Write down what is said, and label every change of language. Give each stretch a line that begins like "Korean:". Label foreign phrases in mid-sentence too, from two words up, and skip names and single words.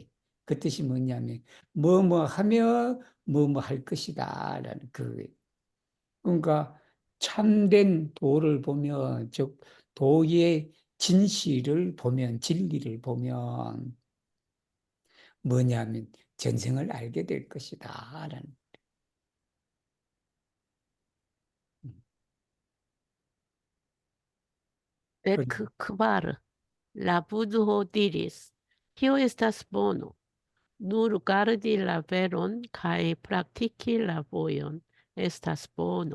Korean: 그 뜻이 뭐냐면 뭐뭐 하며 뭐뭐 할 것이다라는 그 그러니까 참된 도를 보면 즉 도의 진실을 보면 진리를 보면 뭐냐면 전생을 알게 될 것이다라는
Esperanto: Dek kvar, la budho diris, kio estas bono, nur gardi la veron kaj praktiki la vojon estas bono.